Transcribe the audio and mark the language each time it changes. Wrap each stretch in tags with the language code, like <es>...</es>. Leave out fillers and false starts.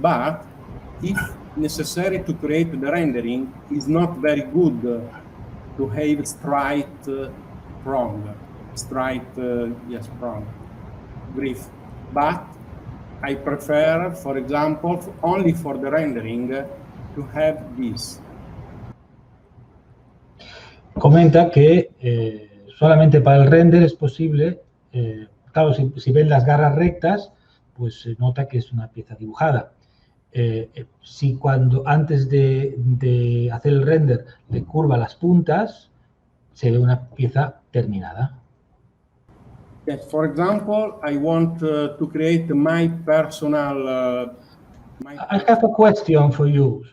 <en>But if necessary to create the rendering, is not very good to have straight prong, griff. But I prefer, for example, only for the rendering, to have this.</en> <es>Comenta que solamente para el render es posible, claro, si ven las garras rectas, pues se nota que es una pieza dibujada. Si antes de hacer el render le curva las puntas, se ve una pieza terminada.</es> <en>Yes, for example, I want to create my personal... I have a question for you.</en>